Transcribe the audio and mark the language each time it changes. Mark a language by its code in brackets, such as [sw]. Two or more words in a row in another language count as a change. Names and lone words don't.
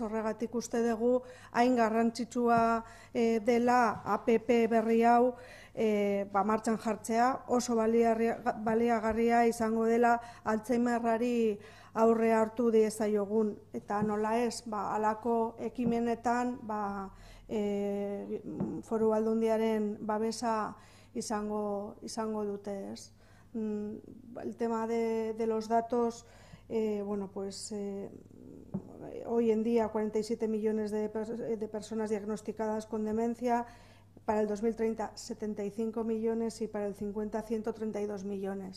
[eu] Horregatik uste dugu hain garrantzitsua dela APP berri hau martxan jartzea, oso baliagarria izango dela Alzheimerrari aurre hartu diezaiogun, eta nola ez, halako ekimenetan Foru Aldundiaren babesa izango dute, ez? [es] El tema de los datos, hoy en día 47 millones de personas diagnosticadas con demencia, para el 2030 75 millones y para el 50 132 millones.